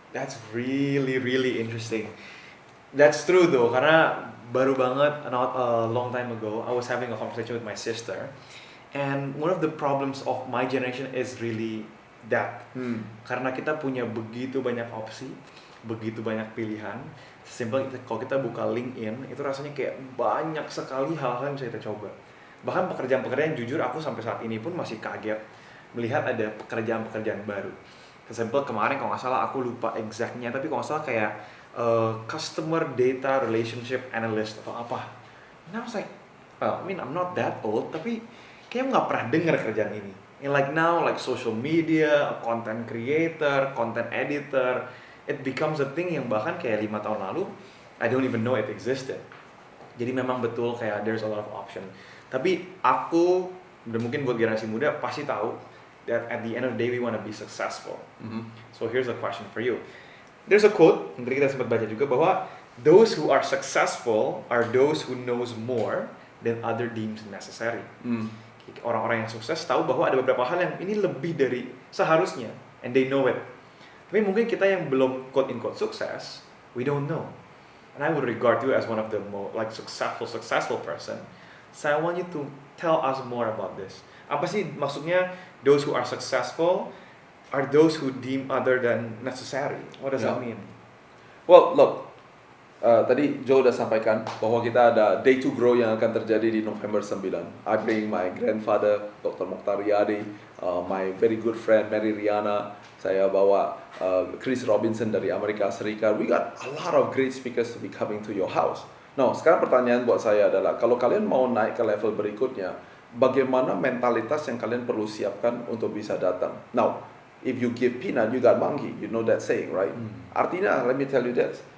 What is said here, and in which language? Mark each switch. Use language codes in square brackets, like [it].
[en] That's really, really interesting. That's true though, [id] karena baru banget, [en] not a long time ago, I was having a conversation with my sister. And one of the problems of my generation is really that. [id] Karena kita punya begitu banyak opsi, begitu banyak pilihan. Simpel kalau kita buka LinkedIn, itu rasanya kayak banyak sekali hal-hal yang bisa kita coba. Bahkan pekerjaan-pekerjaan jujur aku sampai saat ini pun masih kaget melihat ada pekerjaan-pekerjaan baru. Sesimpel kemarin kalau nggak salah aku lupa exactnya, tapi kalau nggak salah kayak customer data relationship analyst atau apa. [en] And I was like, well, I mean I'm not that old, [id] tapi kayaknya nggak pernah dengar kerjaan ini. [en] And like now, like social media, content creator, content editor, it becomes a thing [id] yang bahkan kayak 5 tahun lalu, [en] I don't even know it existed. [id] Jadi memang betul kayak [en] there's a lot of option. [id] Tapi aku, dan mungkin buat generasi muda, pasti tahu [en] that at the end of the day we want to be successful. So here's a question for you. There's a quote, [id] yang tadi kita sempat baca juga, bahwa [en] those who are successful are those who knows more than other deems necessary. [id] Orang-orang yang sukses tahu bahwa ada beberapa hal yang ini lebih dari seharusnya, [en] and they know it. [id] Tapi mungkin kita yang belum quote-unquote sukses, [en] we don't know. And I would regard you as one of the most successful person. So I want you to tell us more about this. [id] Apa sih maksudnya [en] those who are successful are those who deem other than necessary? What does that mean? Well, look, [id] tadi Joe udah sampaikan bahwa kita ada Day to Grow yang akan terjadi di November 9. [en] I bring my grandfather, Dr. Mokhtar Riyadi, my very good friend Mary Riana. [id] Saya bawa Chris Robinson dari Amerika Serikat. [en] We got a lot of great speakers to be coming to your house. [id] Nah, sekarang pertanyaan buat saya adalah, kalau kalian mau naik ke level berikutnya, bagaimana mentalitas yang kalian perlu siapkan untuk bisa datang? [en] Now, if you give peanut, you got monkey. You know that saying, right? Artinya, let me tell you this.